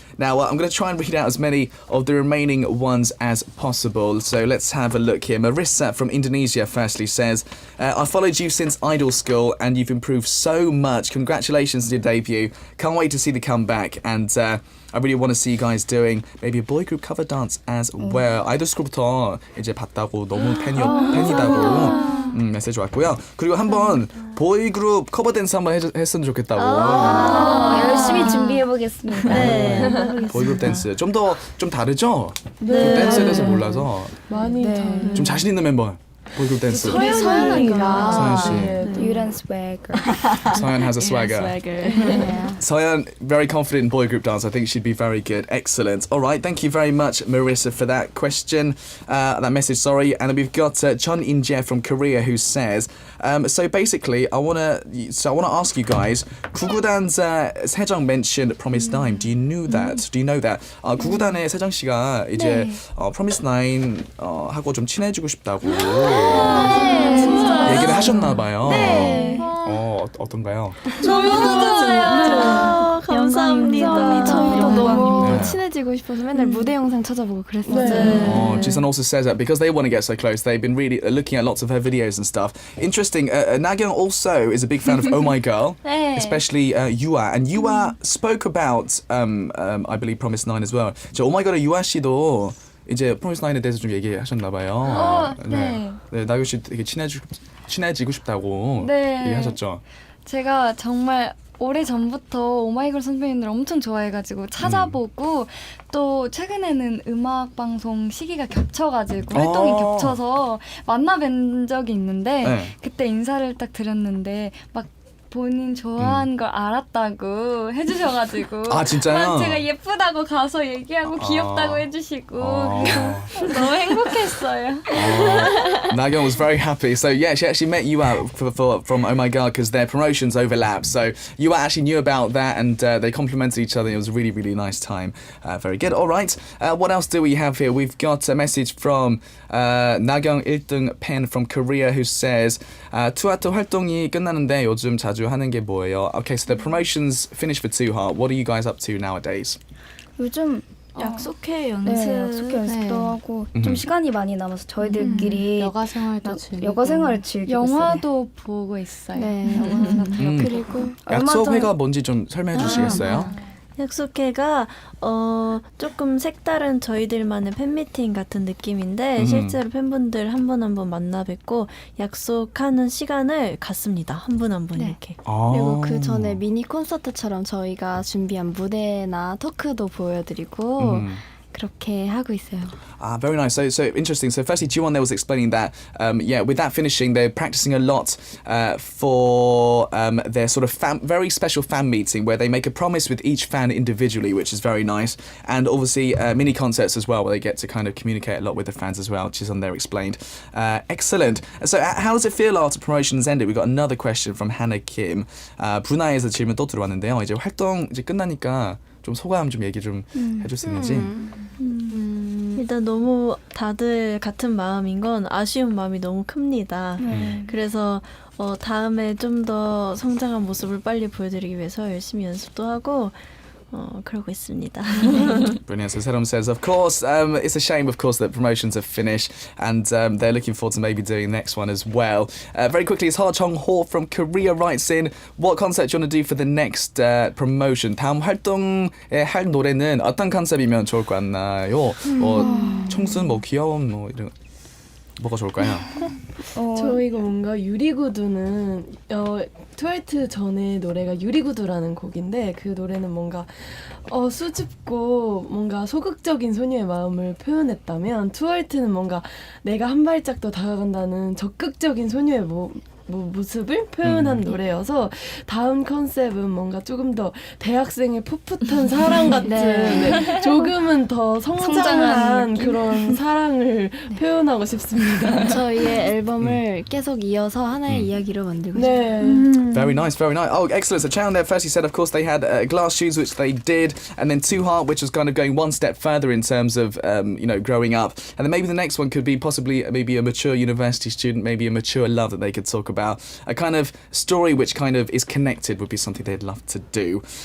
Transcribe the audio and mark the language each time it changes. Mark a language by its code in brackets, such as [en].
[en] Now, I'm going to try and read out as many of the remaining ones as possible. So let's have a look here. Marissa from Indonesia firstly says, I followed you since idol school and you've improved so much. Congratulations on your debut. Can't wait to see the comeback. And I really want to see you guys doing maybe a boy group cover dance as well. [ko] 아이돌 스쿨부터 이제 봤다고 너무 팬이다고 메시지 왔고요. 그리고 한번 보이 그룹 커버 댄스 한번 했으면 좋겠다고. 열심히 준비해 보겠습니다. 네. 보이 그룹 댄스 좀 다르죠? 좀 댄스에 대해서 몰라서 많이 다른. 좀 자신 있는 멤버. 보이 그룹 댄스. 서연이가 서연 씨. 유란 swagger. [en] Soyeon has a swagger. Soyeon, very confident in boy group dance. I think she'd be very good. Excellent. All right, thank you very much, Marissa, for that question, that message. Sorry, and we've got Chun In-jae from Korea who says, so basically, I wanna ask you guys, 구구단's 세정 mentioned Promise9. Do you know that? Do you know that? [ko] 구구단의 세정 씨가 이제 Promise9 하고 좀 친해지고 싶다고 얘기를 하셨나 봐요. 네. 어떤가요? 감사합니다. 저희도 너무 네. 친해지고 싶어서 맨날 무대 영상 찾아보고 그랬어요. [en] Jisun also says that because they want to get so close, they've been really looking at lots of her videos and stuff. Interesting. Nagyung also is a big fan of Oh My Girl, especially Yua. And Yua spoke about, I believe, Promise9 as well. [ko] 저 Oh My Girl의 Yua 씨도 이제 Promise9에 대해서 좀 얘기하셨나 봐요. 네, 나경 씨 되게 친해지고 싶다고 얘기하셨죠. 제가 정말 오래 전부터 오마이걸 선배님들 엄청 좋아해가지고 찾아보고 또 최근에는 음악 방송 시기가 겹쳐가지고 활동이 겹쳐서 만나뵌 적이 있는데 그때 인사를 딱 드렸는데 막 본인 좋아하는 걸 알았다고 해주셔가지고 아 진짜요? 제가 예쁘다고 가서 얘기하고 귀엽다고 해주시고 너무 행복했어요. [en] Nagyung was very happy. So yeah, she actually met you out from Oh My God because their promotions overlap. So you actually knew about that and they complimented each other. It was a really, really nice time. Very good. All right. What else do we have here? We've got a message from Nagyung 1등 팬 from Korea who says [ko] 투아트 활동이 끝나는데 요즘 자주 하는 게 뭐예요? [en] Okay, so the promotions finished for Too Hot. What are you guys up to nowadays? [ko] 요즘 약속회 연습. 네, 약속회 연습도 네. 하고 좀 시간이 많이 남아서 저희들끼리 여가 생활도 즐기고 여가 생활을 즐기고 영화도 보고 있어요. 네. 그리고 약속회가 뭔지 좀 설명해 주시겠어요? 약속회가 조금 색다른 저희들만의 팬미팅 같은 느낌인데 실제로 팬분들 한 분 한 분 만나 뵙고 약속하는 시간을 갖습니다. 한 분 한 분 네. 이렇게. 그리고 그 전에 미니 콘서트처럼 저희가 준비한 무대나 토크도 보여드리고 그렇게 하고 있어요. [en] Very nice. So interesting. So firstly, Jiwon there was explaining that, with that finishing, they're practicing a lot for their sort of very special fan meeting where they make a promise with each fan individually, which is very nice. And obviously mini concerts as well, where they get to kind of communicate a lot with the fans as well, which is on there explained. Excellent. So how does it feel after promotions ended? We've got another question from Hannah Kim. [ko] 브루나이에서 질문 또 들어왔는데요. 이제 활동 이제 끝나니까 좀 소감 좀 얘기 좀 해줄 수 있는지. 일단 너무 다들 같은 마음인 건 아쉬운 마음이 너무 큽니다. 그래서 다음에 좀 더 성장한 모습을 빨리 보여드리기 위해서 열심히 연습도 하고 그러고 있습니다. [en] Brilliant. So Serom says, of course, it's a shame, of course, that promotions have finished, and they're looking forward to maybe doing the next one as well. Very quickly, it's Ha Chong Ho from Korea writes in, what concept do you want to do for the next promotion? [ko] 다음 활동에 할 노래는 어떤 컨셉이면 좋을 것 같나요? 청순, 귀여움, 이런 뭐가 좋을까요? 저희가 뭔가 유리구두는 트와이트 전에 노래가 유리구두라는 곡인데 그 노래는 뭔가 수줍고 뭔가 소극적인 소녀의 마음을 표현했다면 트와이트는 뭔가 내가 한 발짝 더 다가간다는 적극적인 소녀의 모습을 표현한 노래여서 다음 컨셉은 뭔가 조금 더 대학생의 풋풋한 사랑 같은 조금은 더 성장한 그런 사랑을 표현하고 싶습니다. 저희의 앨범을 계속 이어서 하나의 이야기로 만들고 싶어요. [en] Very nice, very nice. Oh, excellent. So Chaon there firstly said, of course, they had glass shoes, which they did, and then Two Heart, which was kind of going one step further in terms of, growing up. And then maybe the next one could be possibly maybe a mature university student, maybe a mature love that they could talk about. A kind of story which kind of is connected would be something they'd love to do.